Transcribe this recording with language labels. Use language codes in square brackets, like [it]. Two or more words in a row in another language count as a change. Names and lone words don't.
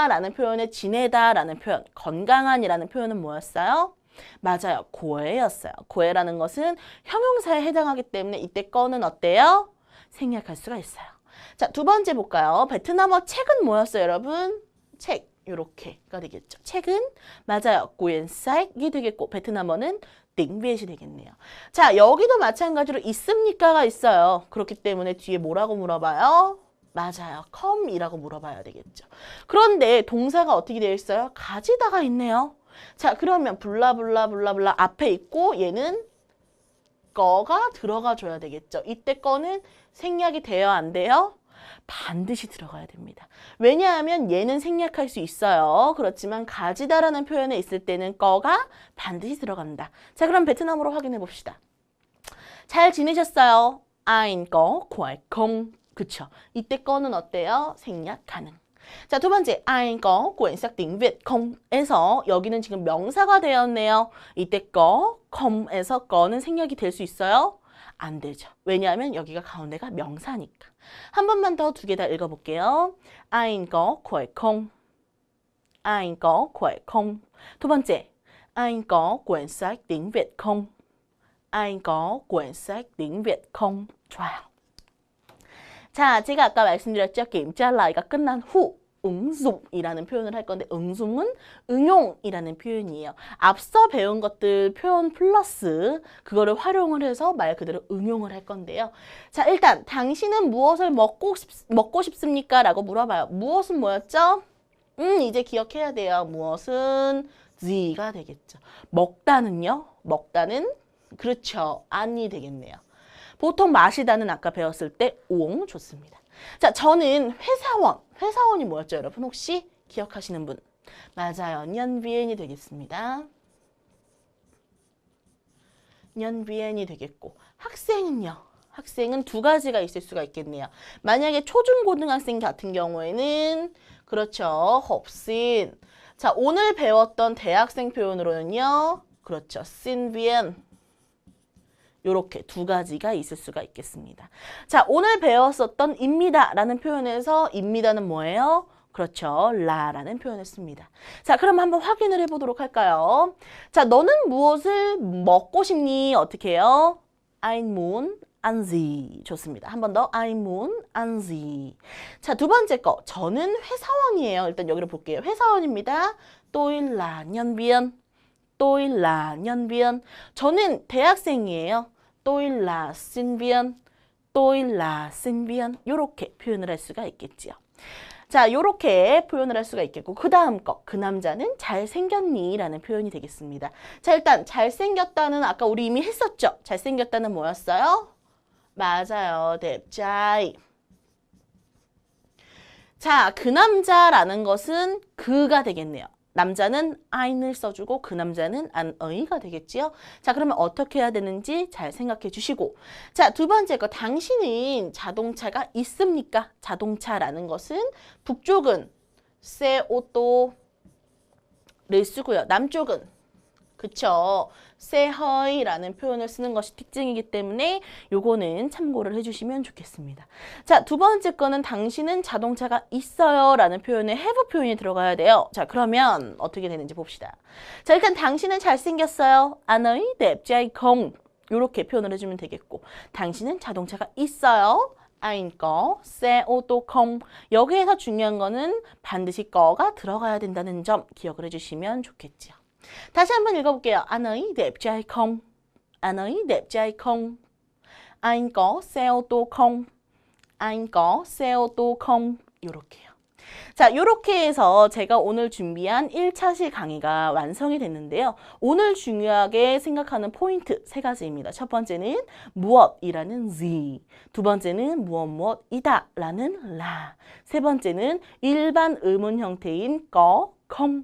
[ko] 라는 표현에 지내다 라는 표현, 건강한이라는 표현은 뭐였어요? 맞아요. 고해였어요. 고해라는 것은 형용사에 해당하기 때문에 이때 거는 어때요? 생략할 수가 있어요. 자, 두 번째 볼까요? 베트남어 책은 뭐였어요, 여러분? 책. 이렇게가 되겠죠. 책은 맞아요. [vi] quyển sách [ko] 이 되겠고 베트남어는 [vi] tiếng Việt [ko] 이 되겠네요. 자, 여기도 마찬가지로 있습니까가 있어요. 그렇기 때문에 뒤에 뭐라고 물어봐요? 맞아요. come이라고 물어봐야 되겠죠. 그런데 동사가 어떻게 되어 있어요? 가지다가 있네요. 자, 그러면 블라블라블라블라 앞에 있고 얘는 거가 들어가 줘야 되겠죠. 이때 거는 생략이 돼요, 안 돼요? 반드시 들어가야 됩니다. 왜냐하면 얘는 생략할 수 있어요. 그렇지만 가지다라는 표현에 있을 때는 거가 반드시 들어간다. 자, 그럼 베트남어로 확인해 봅시다. 잘 지내셨어요? [vi] Anh có khỏe không? [ko] 그쵸. 이때 거는 어때요? 생략 가능. 자, 두 번째, [vi] anh có quyển sách tiếng Việt không? [ko] 에서 여기는 지금 명사가 되었네요. 이때 거, com에서 거는 생략이 될 수 있어요? 안 되죠. 왜냐하면 여기가 가운데가 명사니까. 한 번만 더 두 개 다 읽어볼게요. [vi] Anh có khỏe không? Anh có khỏe không? [ko] 두 번째, [vi] Anh có quyển sách tiếng Việt không? Anh có quyển sách tiếng Việt không? [ko] 좋아요. 자, 제가 아까 말씀드렸죠. [vi] kiểm tra lại [ko] 가 끝난 후 응dụng 이라는 표현을 할 건데 응dụng 은 응용이라는 표현이에요. 앞서 배운 것들 표현 플러스 그거를 활용을 해서 말 그대로 응용을 할 건데요. 자, 일단 당신은 무엇을 먹고 싶습니까? 라고 물어봐요. 무엇은 뭐였죠? 이제 기억해야 돼요. 무엇은 지가 되겠죠. 먹다는요? 먹다는 그렇죠. 안이 되겠네요. 보통 마시다는 아까 배웠을 때 옹 좋습니다. 자, 저는 회사원이 뭐였죠, 여러분? 혹시 기억하시는 분? 맞아요. [vi] nhân viên [ko] 이 되겠습니다. [vi] nhân viên [ko] 이 되겠고 학생은요? 학생은 두 가지가 있을 수가 있겠네요. 만약에 초중고등학생 같은 경우에는 그렇죠. [vi] học sinh. [ko] 자, 오늘 배웠던 대학생 표현으로는요. 그렇죠. [vi] sinh viên. [ko] 요렇게 두 가지가 있을 수가 있겠습니다. 자, 오늘 배웠었던 입니다 라는 표현에서 입니다는 뭐예요? 그렇죠. 라라는 표현을 씁니다. 자, 그럼 한번 확인을 해보도록 할까요? 자, 너는 무엇을 먹고 싶니? 어떻게 해요? [vi] Anh muốn ăn gì? [ko] 좋습니다. 한 번 더. [vi] Anh muốn ăn gì? [ko] 자, 두 번째 거. 저는 회사원이에요. 일단 여기로 볼게요. 회사원입니다. [vi] Tôi là nhân viên. Tôi là nhân viên. [ko] 저는 대학생이에요. [vi] Tôi là sinh viên. Tôi là sinh viên. [ko] 요렇게 표현을 할 수가 있겠지요. 자, 요렇게 표현을 할 수가 있겠고 그 다음 거. 그 남자는 잘생겼니? 라는 표현이 되겠습니다. 자, 일단 잘생겼다는 아까 우리 이미 했었죠? 잘생겼다는 뭐였어요? 맞아요. [vi] đẹp trai. [ko] 자, 그 남자라는 것은 그가 되겠네요. 남자는 I'를 써주고 그 남자는 안의가 되겠지요. 자, 그러면 어떻게 해야 되는지 잘 생각해 주시고. 자, 두 번째 거. 당신은 자동차가 있습니까? 자동차라는 것은 북쪽은 [vi] xe ô tô [ko] 를 쓰고요. 남쪽은 그쵸. [vi] xe hơi [ko] 라는 표현을 쓰는 것이 특징이기 때문에 요거는 참고를 해주시면 좋겠습니다. 자, 두 번째 거는 당신은 자동차가 있어요 라는 표현에 have 표현이 들어가야 돼요. 자, 그러면 어떻게 되는지 봅시다. 자, 일단 당신은 잘생겼어요. [vi] Anh ấy đẹp trai không? [ko] 요렇게 표현을 해주면 되겠고 당신은 자동차가 있어요. [vi] Anh có xe ô tô không? [ko] 여기에서 중요한 거는 반드시 거가 들어가야 된다는 점 기억을 해주시면 좋겠지요. 다시 한번 읽어볼게요. [vi] Anh ấy đẹp trai không? Anh ấy đẹp trai không? Anh có xe ô tô không? Anh có xe ô tô không? [ko] 요렇게요. 자, 요렇게 해서 제가 오늘 준비한 1차시 강의가 완성이 됐는데요. 오늘 중요하게 생각하는 포인트 세 가지입니다. 첫 번째는 무엇이라는 Z, 두 번째는 무엇이다 라는 라, 세 번째는 일반 의문 형태인 거, 컴.